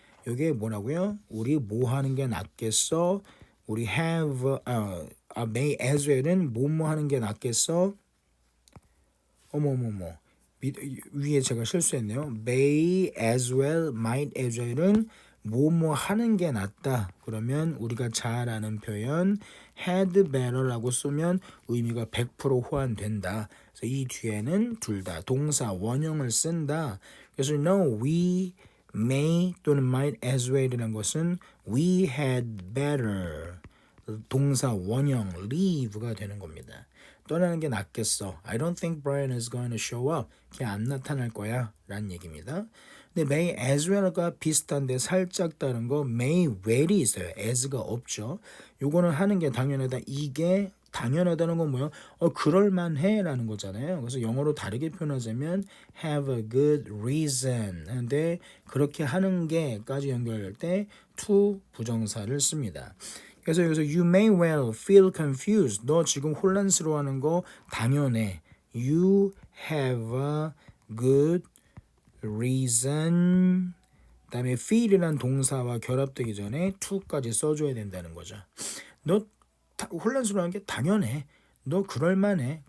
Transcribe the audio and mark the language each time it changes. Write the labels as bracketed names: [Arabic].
[Korean] 이게 뭐라고요? 우리 뭐 하는 게 낫겠어? 우리 have [English] may as well [Korean] 은 뭐뭐 하는 게 낫겠어? 어머머머. 위에 제가 실수했네요. [English] may as well, might as well [Korean] 은 뭐뭐 하는 게 낫다. 그러면 우리가 잘 아는 표현 [English] had better [Korean] 라고 쓰면 의미가 100% 호환된다. 그래서 이 뒤에는 둘 다 동사 원형을 쓴다. 그래서 [English] no, we may [Korean] 또는 [English] might as well [Korean] 이라는 것은 [English] we had better [Korean] 동사 원형 leave가 되는 겁니다. 떠나는 게 낫겠어. [English] I don't think Brian is going to show up. [Korean] 걔 안 나타날 거야 라는 얘기입니다. 근데 [English] may as well [Korean] 과 비슷한데 살짝 다른 거 [English] may well [Korean] 이 있어요. as가 없죠. 요거는 하는 게 당연하다. 이게 당연하다는 건 뭐예요? 그럴만해 라는 거잖아요. 그래서 영어로 다르게 표현하자면 [English] have a good reason [Korean] 하는데 그렇게 하는 게까지 연결할 때 to 부정사를 씁니다. 그래서 여기서 [English] you may well feel confused. [Korean] 너 지금 혼란스러워하는 거 당연해. [English] You have a good reason. [Korean] 그다음에 feel이라는 동사와 결합되기 전에 to까지 써줘야 된다는 거죠. 너 혼란스러워하는 게 당연해. 너 그럴만해.